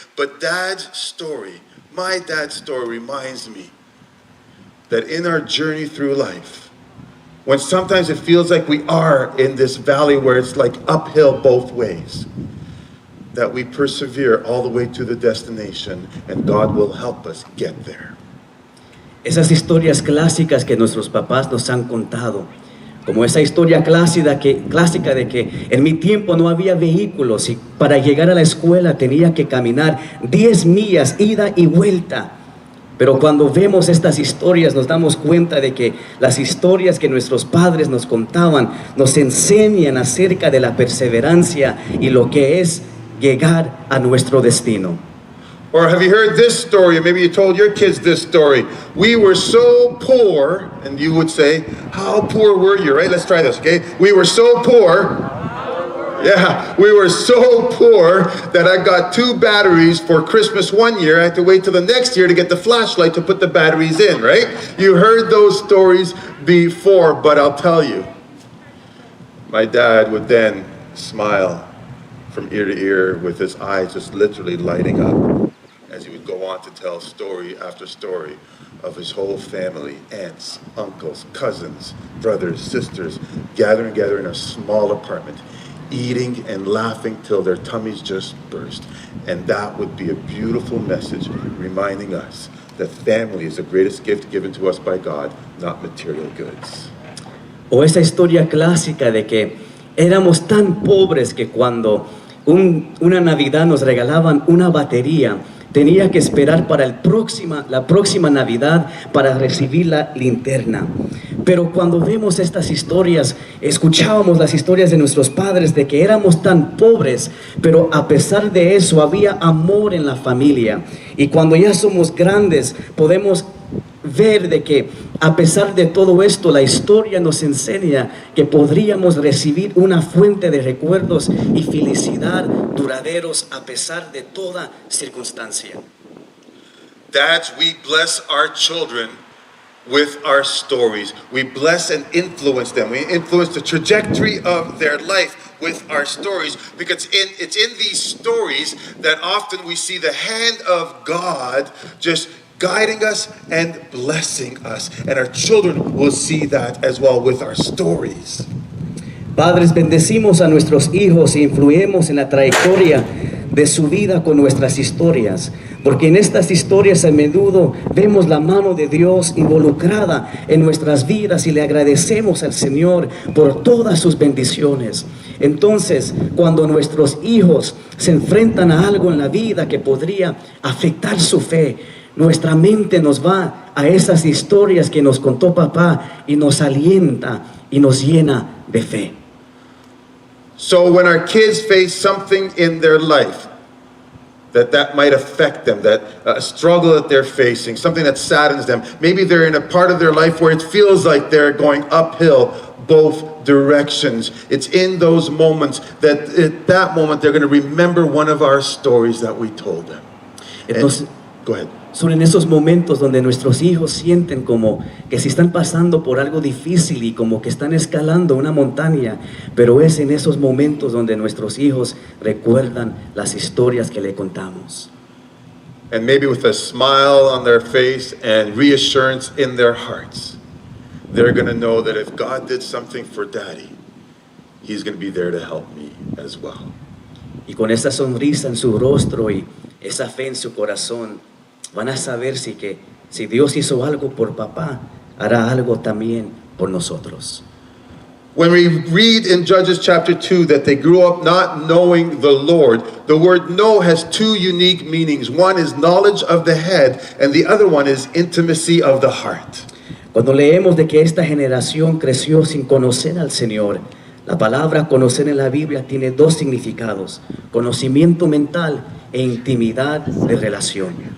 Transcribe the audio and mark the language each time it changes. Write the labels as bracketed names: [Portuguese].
[English] But Dad's story, my dad's story reminds me that in our journey through life, when sometimes it feels like we are in this valley where it's like uphill both ways, that we persevere all the way to the destination and God will help us get there. [Spanish] Esas historias clásicas que nuestros papás nos han contado, como esa historia clásica de que en mi tiempo no había vehículos y para llegar a la escuela tenía que caminar 10 millas ida y vuelta. Pero cuando vemos estas historias nos damos cuenta de que las historias que nuestros padres nos contaban nos enseñan acerca de la perseverancia y lo que es llegar a nuestro destino. [English] Or have you heard this story? Maybe you told your kids this story. We were so poor, and you would say, how poor were you, right? Let's try this, okay? We were so poor Yeah, we were so poor that I got 2 batteries for Christmas one year. I had to wait till the next year to get the flashlight to put the batteries in, right? You heard those stories before, but I'll tell you, my dad would then smile from ear to ear with his eyes just literally lighting up as he would go on to tell story after story of his whole family, aunts, uncles, cousins, brothers, sisters, gathering together in a small apartment, eating and laughing till their tummies just burst. And that would be a beautiful message reminding us that family is the greatest gift given to us by God, not material goods. [Spanish] O esa historia clásica de que éramos tan pobres que cuando una Navidad nos regalaban una batería, tenía que esperar para la próxima Navidad para recibir la linterna. Pero cuando vemos estas historias, escuchábamos las historias de nuestros padres de que éramos tan pobres, pero a pesar de eso había amor en la familia. Y cuando ya somos grandes, podemos ver de que a pesar de todo esto, la historia nos enseña que podríamos recibir una fuente de recuerdos y felicidad duraderos a pesar de toda circunstancia. [English] Dads, we bless our children with our stories. We bless and influence them. We influence the trajectory of their life with our stories, because it's in these stories that often we see the hand of God just guiding us and blessing us. And our children will see that as well with our stories. [Spanish] Padres, bendecimos a nuestros hijos e influimos en la trayectoria de su vida con nuestras historias, porque en estas historias a menudo vemos la mano de Dios involucrada en nuestras vidas y le agradecemos al Señor por todas sus bendiciones. Entonces, cuando nuestros hijos se enfrentan a algo en la vida que podría afectar su fe, nuestra mente nos va a esas historias que nos contó papá y nos alienta y nos llena de fe. [English] So when our kids face something in their life that might affect them, that struggle that they're facing, something that saddens them, maybe they're in a part of their life where it feels like they're going uphill both directions. It's in those moments that at that moment they're going to remember one of our stories that we told them. [Spanish] Entonces, [English] go ahead. [Spanish] Son en esos momentos donde nuestros hijos sienten como que si están pasando por algo difícil y como que están escalando una montaña, pero es en esos momentos donde nuestros hijos recuerdan las historias que le contamos. [English] And maybe with a smile on their face and reassurance in their hearts, they're going to know that if God did something for Daddy, He's going to be there to help me as well. [Spanish] Y con esa sonrisa en su rostro y esa fe en su corazón, van a saber si Dios hizo algo por papá, hará algo también por nosotros. [English] When we read in Judges chapter 2 that they grew up not knowing the Lord, the word know has 2 unique meanings. One is knowledge of the head, and the other one is intimacy of the heart. [Spanish] Cuando leemos de que esta generación creció sin conocer al Señor, la palabra conocer en la Biblia tiene 2 significados: conocimiento mental e intimidad de relación.